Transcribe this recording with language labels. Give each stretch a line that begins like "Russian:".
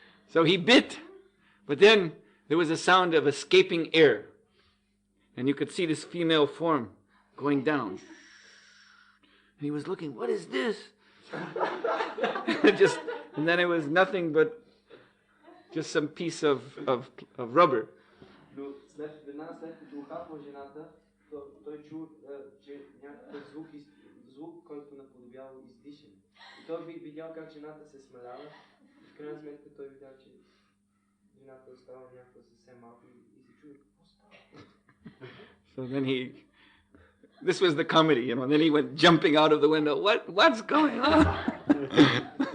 English: So he bit, but then there was a sound of escaping air. And you could see this female form going down. And he was looking, what is this? And then it was nothing but just some piece of rubber.
Bulgarian: Но веднага след като ухапва жената, той чу, че някакъв звук, който наподобява издишане. И той видял как жената се смалява. В крайна сметка той видял, че жената остава някаква съвсем малко и се чуе какво става.
English: So then this was the comedy, you know, and then he went jumping out of the window. What's going on?